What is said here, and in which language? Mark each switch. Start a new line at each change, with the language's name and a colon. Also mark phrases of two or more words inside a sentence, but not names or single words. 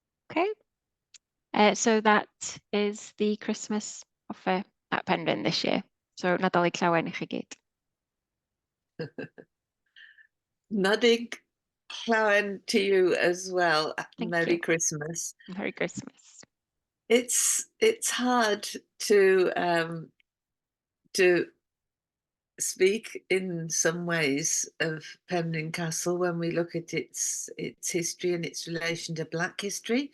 English: Okay. So that is the Christmas offer at Penryn this year.
Welsh: So Nadolig llawen I chi gyd. Nodding llawen
English: to you as well. Thank Merry you. Christmas. Merry Christmas. It's hard to speak in some ways of Penryn Castle when we look at its history and its relation to Black history.